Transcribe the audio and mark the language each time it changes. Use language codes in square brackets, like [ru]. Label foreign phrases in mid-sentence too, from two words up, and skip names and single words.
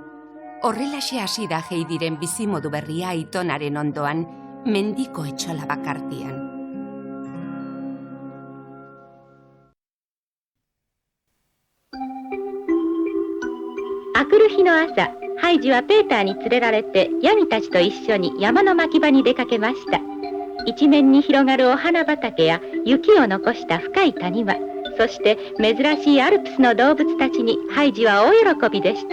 [eu] Horrelaxe hasi da Heidiren bizimodu berria aitonaren ondoan, mendiko etxola bakartian. [ja] 明くる日の朝、ハイジはペーターに連れられてヤギたちと一緒に山の牧場に出かけました。一面に広がるお花畑や雪を残した深い谷間、そして珍しいアルプスの動物たちにハイジは大喜びでした。